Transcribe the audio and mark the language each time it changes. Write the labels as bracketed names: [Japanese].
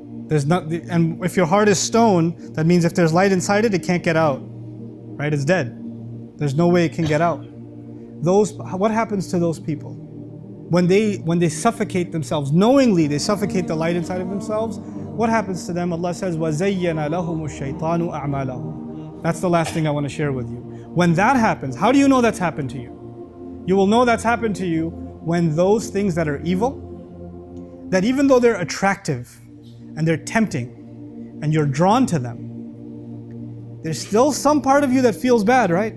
[English] And if your heart is stone, that means if there's light inside it, it can't get out. Right? It's dead. There's no way it can get out. What happens to those people? When they suffocate themselves, knowingly they suffocate the light inside of themselves, what happens to them? Allah says, [Arabic] وَزَيَّنَ لَهُمُ الشَّيْطَانُ أَعْمَالَهُم. [English] That's the last thing I want to share with you. When that happens, how do you know that's happened to you? You will know that's happened to you when those things that are evil, that even though they're attractive and they're tempting and you're drawn to them, there's still some part of you that feels bad, right?